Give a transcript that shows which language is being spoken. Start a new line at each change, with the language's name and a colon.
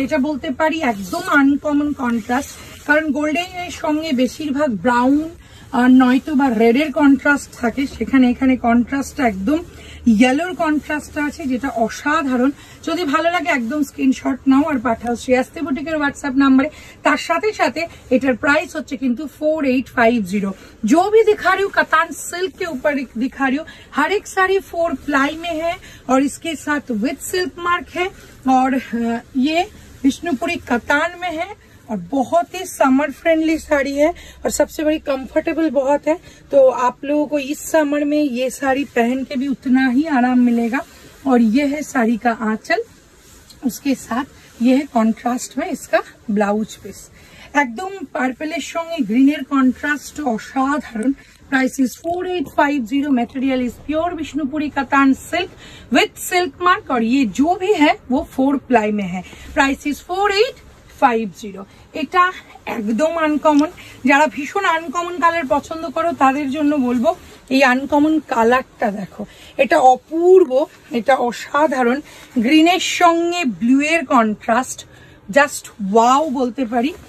Bangla: এটা বলতে পারি একদম আনকমন কন্ট্রাস্ট, কারণ গোল্ডেনের সঙ্গে বেশিরভাগ ব্রাউন আর নয়তো বা রেডের কন্ট্রাস্ট থাকে, সেখানে এখানে কন্ট্রাস্টটা একদম ইয়েলোর কন্ট্রাস্টটা আছে, যেটা অসাধারণ। যদি ভালো লাগে একদম স্ক্রিনশট নাও আর পাঠাও শ্রেয়াস্তি বুটিকের হোয়াটসঅ্যাপ নাম্বারে। তার সাথে সাথে এটার প্রাইস হচ্ছে কিন্তু 4850।
Hindi: जो भी दिखा रही हूँ कतान सिल्क के ऊपर दिखा रही हूँ, हर एक साड़ी 4 प्लाई में है और इसके साथ विद सिल्क मार्क है, और ये विष्णुपुरी कतान में है, और बहुत ही समर फ्रेंडली साड़ी है, और सबसे बड़ी कंफर्टेबल बहुत है। तो आप लोगों को इस समर में ये साड़ी पहन के भी उतना ही आराम मिलेगा। और ये है साड़ी का आंचल, उसके साथ ये है कॉन्ट्रास्ट में इसका ब्लाउज पीस।
Bangla: एकदम पार्पलेर संगे ग्रीनेर कॉन्ट्रास्ट असाधारण।
English: Price is 4850। Material is pure Bishnupuri katan silk with silk mark,
Hindi: और ये जो भी है वो 4 प्लाई में है।
English: Price is 4850।
Bangla: এটা একদম আনকমন। যারা ভীষণ আনকমন কালার পছন্দ করো তাদের জন্য বলবো এই আনকমন কালারটা দেখো, এটা অপূর্ব, এটা অসাধারণ। গ্রিনের সঙ্গে ব্লু এর কন্ট্রাস্ট জাস্ট ওয়াও বলতে পারি।